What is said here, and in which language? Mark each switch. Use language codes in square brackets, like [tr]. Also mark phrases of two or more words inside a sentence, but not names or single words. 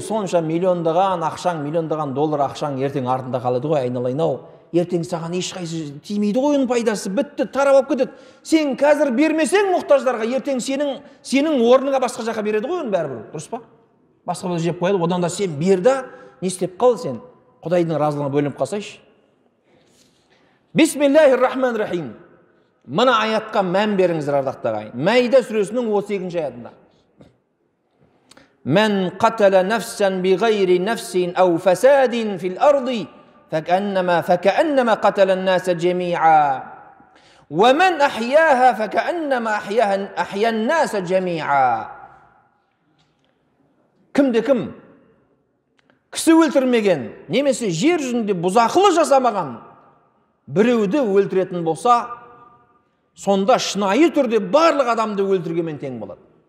[kk] Сонша миллиондаған ақшаң, миллиондаған доллар ақшаң ертең артында қалады ғой, айналайын-ау. Ертең саған ешқайсы тимейді ғой, оның пайдасы бітті, тарап алып кетеді. Сен қазір бермесең мұқтаждарға, ертең сенің орныңа басқа жаққа береді ғой, оның бәрібір. Дұрыс па? Басқа бір жеп қояды, одан да сен берді, не істеп қал сен? Құдайдың разылығына бөлініп қалсайшы. [ar] بسم الله الرحمن الرحيم. [kk] Мына аятқа мән беріңіздер ардақты ағайын. Мәйда сүресінің 32-ші аятында. [ar] من قتل نفسا بغير نفس أو فساد في الأرض فكأنما قتل الناس جميعا. ومن أحياها فكأنما أحيا الناس جميعا. [kk] Кімде-кім кісі өлтірмеген, немесе жер жүзінде бұзақылық жасамаған біреуді өлтіретін болса, сонда шынайы түрде барлық адамды өлтіргенмен тең болады.